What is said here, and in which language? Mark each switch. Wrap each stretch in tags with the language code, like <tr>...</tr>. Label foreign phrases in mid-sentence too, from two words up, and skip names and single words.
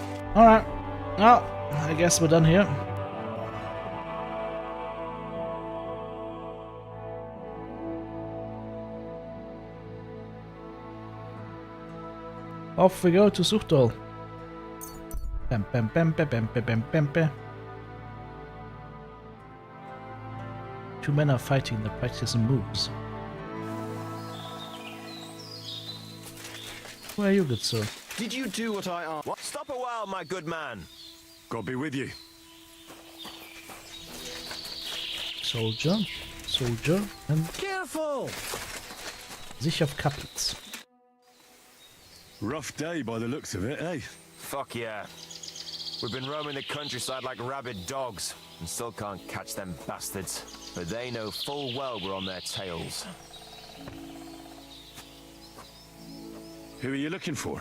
<en>Alright. Well, I guess we're done here. Off we go to Suchtol. Bam, bam, bam, bam, bam, bam, bam, bam, bam. Two men are fighting, they're practicing moves. Where are you, good sir? Did you do what I asked? What? Stop a while, my good man. God be with you. Soldier, soldier, and Careful!</en> <de>sich auf Kaplitz.</de> <en>Rough day by the looks of it, eh? Fuck yeah. We've been roaming the countryside like rabid dogs, and still can't catch them bastards. But they know full well we're on their tails. Who are you looking for?</en>